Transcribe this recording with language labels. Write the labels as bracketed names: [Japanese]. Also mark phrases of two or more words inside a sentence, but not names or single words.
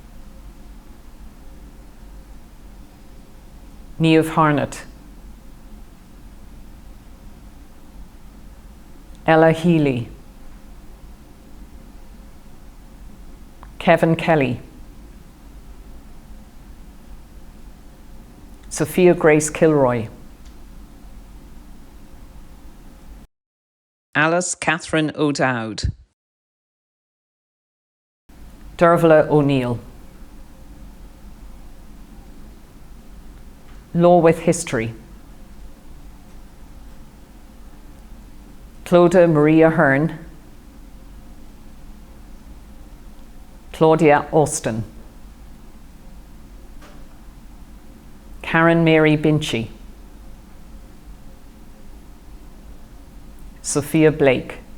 [English] Niamh Harnett, Ella Healy, Kevin Kelly, Sophia Grace Kilroy, Alice Catherine O'Dowd, Dervla O'Neill. Law with History. Clodagh Maria Hearn, Claudia Austin, Karen Mary Binchy, Sophia Blake,